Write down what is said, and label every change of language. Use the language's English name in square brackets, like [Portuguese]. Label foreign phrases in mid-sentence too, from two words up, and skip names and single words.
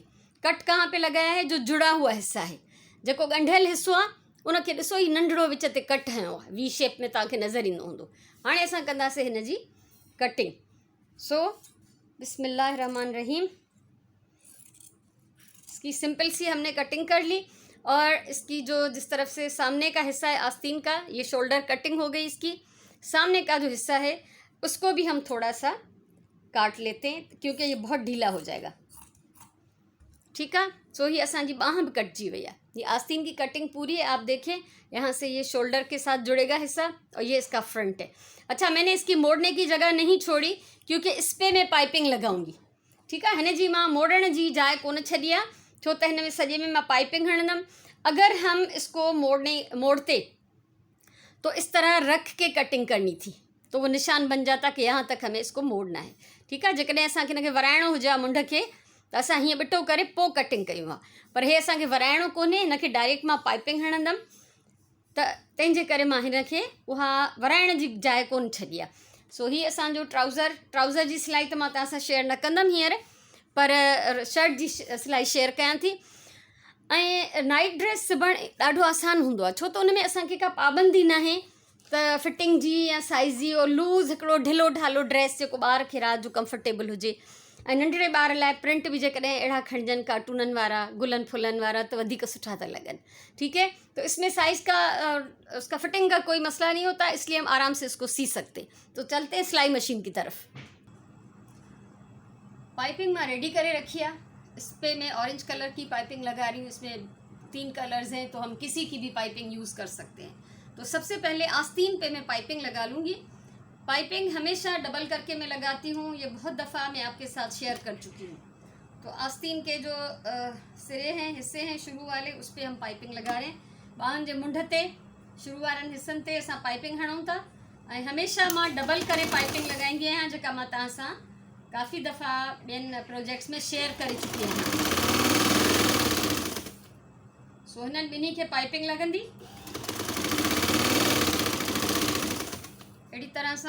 [Hindi] कट कहाँ पे लगाया है? जो जुड़ा हुआ हिस्सा है, [Sindhi] जेको ॻंढियल हिस्सो आहे उनखे ॾिसो, ही नंढड़ो विच ते कट हयो आहे, [English] V shape [Sindhi] में तव्हांखे नज़र ईंदो हूंदो। हाणे असां कंदासीं हिन जी कटिंग। [Hindi] सो बिस्मिल्लाहिर्रहमानिर्रहीम। इसकी सिंपल सी हमने कटिंग कर ली, और इसकी जो जिस तरफ से सामने का हिस्सा है आस्तीन का, ये [English] shoulder cutting [Hindi] हो गई। इसकी सामने का जो हिस्सा है उसको भी हम थोड़ा सा काट लेते हैं, क्योंकि ये बहुत ढीला हो जाएगा, ठीक है। [Sindhi] सो ही असांजी बाह भी कटजी वही है। [Hindi] ये आस्तीन की कटिंग पूरी है। आप देखें यहाँ से ये शोल्डर के साथ जुड़ेगा हिस्सा, और ये इसका फ्रंट है। अच्छा, मैंने इसकी मोड़ने की जगह नहीं छोड़ी, क्योंकि इस पर मैं पाइपिंग लगाऊंगी, ठीक है। [Sindhi] हिन जी मां मोड़न जी जाइ कोन छॾी आहे, छो त हिन में सॼे में मां पाइपिंग हणंदमि। [Hindi] अगर हम इसको मोड़ते तो इस तरह रख के कटिंग करनी थी, तो वो निशान बन जाता कि यहाँ तक हमें इसको मोड़ना है, ठीक है। [Sindhi] जेकॾहिं असांखे हिनखे वराइणो हुजे मुंड खे, त असां हीअं ॿिटो करे पोइ कटिंग कयूं आहे, पर हे असांखे वराइणो कोन्हे। हिनखे डायरेक्ट मां पाइपिंग हणंदमि, त तंहिंजे करे मां हिनखे उहा वराइण जी जाइ कोन छॾी आहे। सो ही असांजो ट्राउज़र जी सिलाई त मां तव्हां सां शेयर न कंदमि हींअर, पर शर्ट जी सिलाई शेयर कयां थी। ऐं [English] night dress [Sindhi] सिबणु ॾाढो आसान हूंदो आहे, छो त उन में असांखे का पाबंदी न आहे त फिटिंग जी या साइज़ जी। और लूज़ हिकिड़ो ढिलो ढालो ड्रेस जेको ॿार खे राति जो कंफर्टेबल हुजे, ऐं नंढड़े ॿार लाइ प्रिंट बि जेकॾहिं अहिड़ा खणिजनि कार्टूननि वारा, गुलनि फुलनि वारा, त वधीक सुठा था लॻनि, [Hindi] ठीक है। तो इसमें साइज़ का उसका फिटिंग का कोई मसला नहीं होता, इसलिए हम आराम से इसको सी सकते। तो चलते हैं सिलाई मशीन की तरफ। पाइपिंग मैं रेडी करे रखी है। इस पर मैं [English] orange colour [Hindi] की पाइपिंग लगा रही हूँ। इसमें 3 कलर्स हैं, तो हम किसी की भी [English] piping use [Hindi] कर सकते हैं। तो सबसे पहले आस्तीन पे मैं पाइपिंग लगा लूँगी। पाइपिंग हमेशा डबल करके मैं लगाती हूँ, ये बहुत दफ़ा मैं आपके साथ शेयर कर चुकी हूँ। तो आस्तीन के जो सिरे हैं, हिस्से हैं शुरू वाले, उस पर हम पाइपिंग लगा रहे हैं। [Sindhi] ॿाहुनि जे मुंड ते शुरू वारनि हिस्सनि ते असां पाइपिंग हणूं था, ऐं हमेशा मां डबल करे पाइपिंग लॻाईंदी आहियां, जेका मां तव्हां सां काफ़ी दफ़ा ॿियनि प्रोजेक्ट्स में शेयर करे चुकी आहियां। सो हिननि ॿिन्ही खे पाइपिंग लॻंदी अहिड़ी तरह सां।